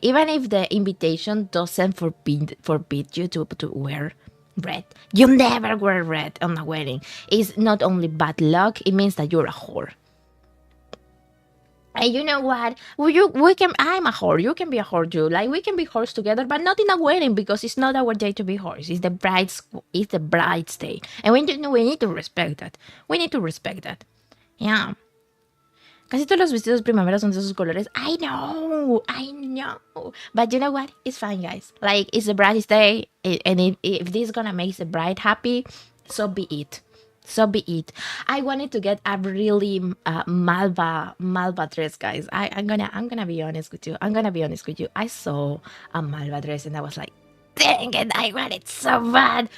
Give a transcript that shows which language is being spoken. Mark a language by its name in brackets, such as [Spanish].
[English] Even if the invitation doesn't forbid you to wear red, you never wear red on a wedding. It's not only bad luck, it means that you're a whore. And you know what? We can. I'm a whore. You can be a whore too. Like we can be whores together, but not in a wedding because it's not our day to be whores. It's the bride's day, and we need to respect that. We need to respect that. Yeah. [Spanish] Casi todos los vestidos de primavera son de esos colores. [English] I know. But you know what? It's fine, guys. Like, it's the bride's day, and if this is gonna make the bride happy, so be it. So be it. I wanted to get a really Malva dress, guys. I'm gonna be honest with you. I saw a Malva dress, and I was like, dang it, I want it so bad.